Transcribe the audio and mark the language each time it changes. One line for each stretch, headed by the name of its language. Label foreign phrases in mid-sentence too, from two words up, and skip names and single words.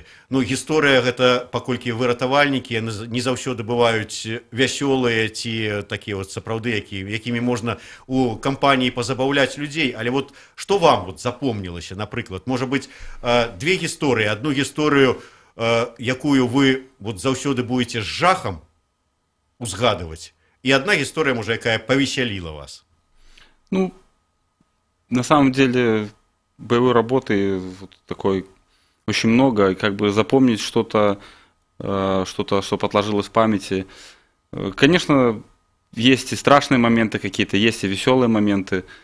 Belarusian: Ну, гісторыя гэта, паколькі вы ратавальнікі, не заўсёды бываюць вясёлыя ці такія вот сапраўды, якімі можна у кампаніі пазабаўляць людзей. Але вот што вам вот запомнілася, напрыклад? Можа быць, две гісторыі, адну гісторыю, якую вы вот заўсёды будете з жахам узгадывать,
Russian: и одна история, может, якая повеселила вас? Ну, на самом деле, боевой работы вот такой очень много, и как бы запомнить что-то, что отложилось в памяти. Конечно, есть и страшные моменты какие-то, есть и веселые моменты.